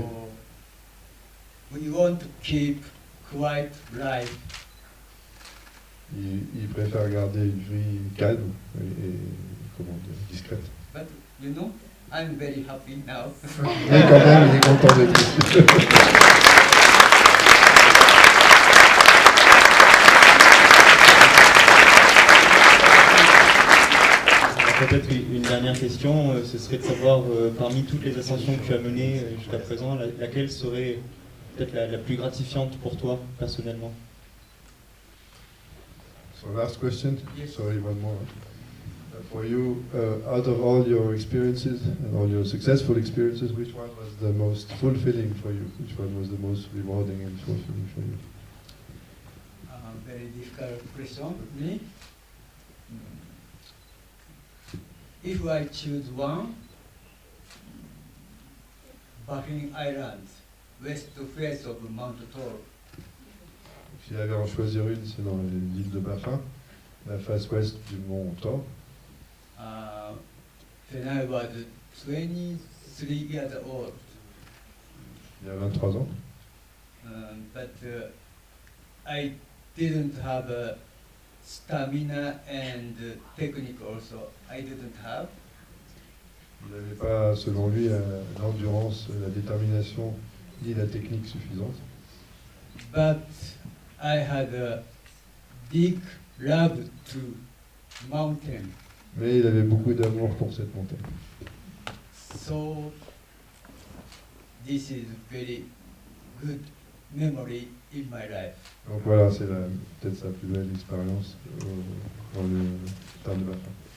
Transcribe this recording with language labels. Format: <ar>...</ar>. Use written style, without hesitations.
<en>So we want to keep quiet life.</en> <fr>Il préfère garder une vie calme et comment dire, discrète.</fr> <en>But you know, I'm very happy now.</en> <fr>Mais quand même, il est content d'être ici. Peut-être une dernière question, ce serait de savoir parmi toutes les ascensions que tu as menées jusqu'à présent, laquelle serait peut-être la plus gratifiante pour toi personnellement?</fr> <en>So last question. Yes. Sorry, one more. For you, out of all your experiences and all your successful experiences, which one was the most fulfilling for you? Which one was the most rewarding and fulfilling for you? Very difficult question. Me? If I choose one, Baffin Islands, west face of Mount Toro.</en> <fr>S'il y avait à en choisir une, c'est dans l'île de Baffin, la face ouest du mont Thor.</fr> <en>When I was 23 years old.</en> <fr>Il y a 23 ans.</fr> <en>But I didn't have stamina and technique also. I didn't have.</en> <fr>Il n'avait pas, selon lui, l'endurance, la détermination ni la technique suffisante.</fr> <en>But I had a big love to mountain.</en> <fr>Mais il avait beaucoup d'amour pour cette montagne.</fr> <en>So this is very good memory in my life.</en> <fr>Donc voilà, c'est peut-être sa plus belle expérience dans le terme de ma femme.</fr>